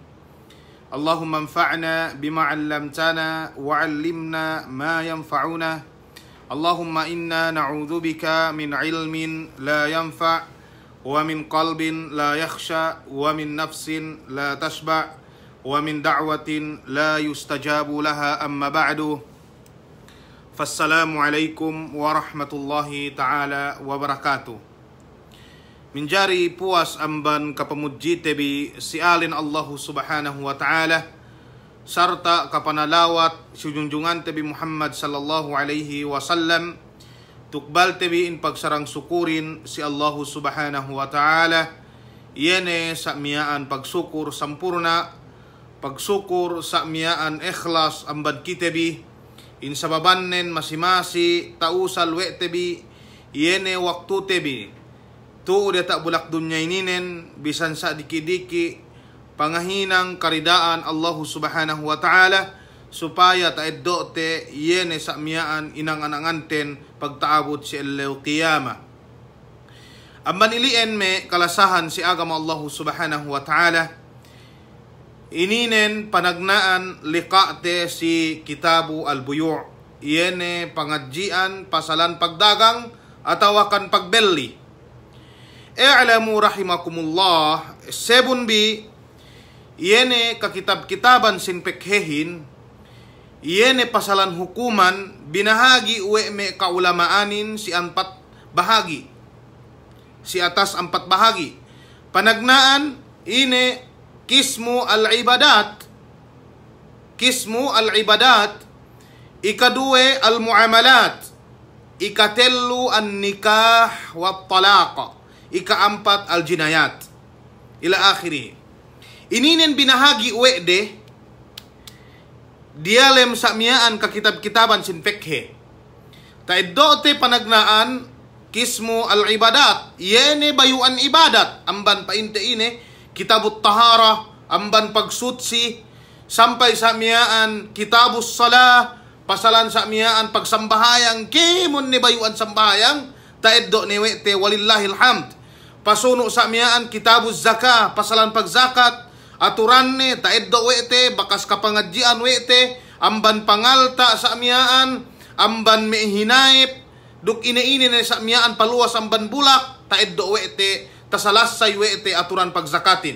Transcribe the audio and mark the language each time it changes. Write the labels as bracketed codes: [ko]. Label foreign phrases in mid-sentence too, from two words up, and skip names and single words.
[ar] اللهم انفعنا بما علمتنا وعلمنا ما ينفعنا. اللهم إنا نعوذ بك من علم لا ينفع ومن قلب لا يخشع ومن نفس لا تشبع ومن دعوة لا يستجاب لها أما بعد. فالسلام عليكم ورحمة الله تعالى وبركاته. [tsg] Minjari puas amban kapamuji tebi sialin [ar] الله سبحانه وتعالى [tsg] sarta kapanalawat sujunjungan tebi Muhammad [ar] صلى الله عليه وسلم [tsg] tukbal tebi in pagsarang sukurin si [ar] الله سبحانه وتعالى [tsg] yene sakmiyaan pagsukur sampurna pagsukur sakmiyaan ikhlas amban kitebi in sababannen masimasi tausal we tebi yene waktu tebi tu udah tak bulak dunya ininen bisan sa diki-diki pangahinang karidaan [ar] الله سبحانه وتعالى [tsg] supaya taeddo te yene sakmiyaan inang ananganten pagtaabot si el qiyamah. Amban ilien me kalasahan si agama [ar] الله سبحانه وتعالى [tsg] ininen panagnaan liqa'te si [ar] كتاب البيوع' [tsg] yene pangadjian pasalan pagdagang atawakan pagbelli. [ar] اعلموا رحمكم الله [tsg] 7b yene kakitab-kitaban sin pekhehin yene pasalan hukuman binahagi uwe me kaulamaanin si 4 bahagi si atas 4 bahagi panagnaan ine [ar] قسم العبادات. قسم العبادات. [tsg] Ikaduwe al-muamalat. Ikatellu [ar] النكاح والطلاق. [tsg] Ika-4 [ar] الجنايات. إلى آخره. [tsg] Ininin binahagi uwede. Dialem sakmiyaan ka kitab-kitaban sin fikhe. Taiddote panagnaan [ar] قسم العبادات. [tsg] Yene bayuan ibadat. Amban painte ini [ar] كتاب الطهارة [tsg] amban pagsutsi sampai samiyaan [ar] كتاب الصلاة [tsg] pasalan samiyaan pagsambahayang kimon ni bayuan sambahayang taeddo ni wete [ar] ولله الحمد [tsg] pasuno samiyaan [ar] كتاب الزكاة [tsg] pasalan pagzakat aturan ni taeddo wete bakas kapangadjian wete amban pangalta samiyaan amban mehinaip duk ine-ine ni samiyaan paluas amban bulak taeddo wete tasalasay wete aturan pagzakatin.